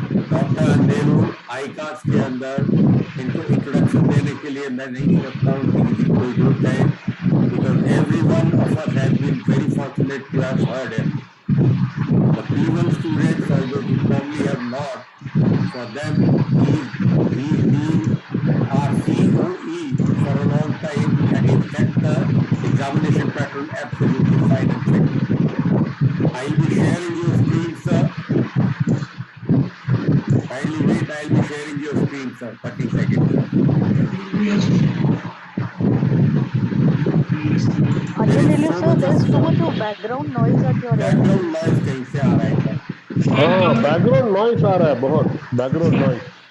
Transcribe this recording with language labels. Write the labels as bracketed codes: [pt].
[hi] Doctor अंधेरू आईकास के अंदर इनको इंट्रोडक्शन देने के लिए मैं नहीं समझता हूँ कि इसकी कोई जरूरत है, [en] because everyone of us has been very fortunate to have heard him. The P1 students or those who probably have not, for them he's been our COE for a long time and he set the examination pattern absolutely fine and fit. I'll be sharing your screen, sir. Kindly wait, I'll be sharing your screen, sir. 30 seconds, sir. Anjali sir, there's too much of background noise at your end. [hi] Background noise कहीं से आ रहा है sir? हाँ, background noise आ रहा है, बहुत background noise.